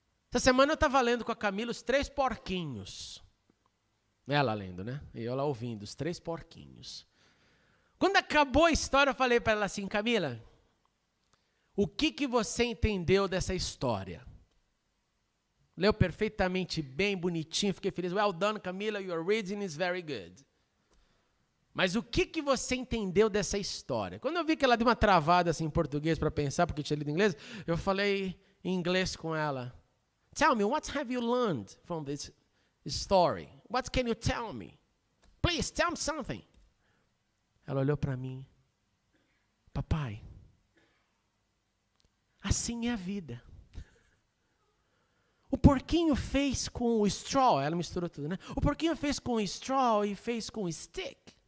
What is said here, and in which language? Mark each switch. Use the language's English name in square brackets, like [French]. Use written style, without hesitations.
[Portuguese] Essa semana eu estava lendo com a Camila os 3 porquinhos. Ela lendo, né? E eu lá ouvindo, os 3 porquinhos. Quando acabou a história, eu falei para ela assim, Camila, o que você entendeu dessa história? Leu perfeitamente bem, bonitinho, fiquei feliz. [English] Well done, Camila, your reading is very good. [Portuguese] Mas o que você entendeu dessa história? Quando eu vi que ela deu uma travada assim, em português para pensar, porque tinha lido em inglês, eu falei em inglês com ela. [English] Tell me, what have you learned from this story? What can you tell me? Please, tell me something. [Portuguese] Ela olhou para mim, papai, assim é a vida. O porquinho fez com o straw, ela misturou tudo, né? O porquinho fez com o straw e fez com o stick.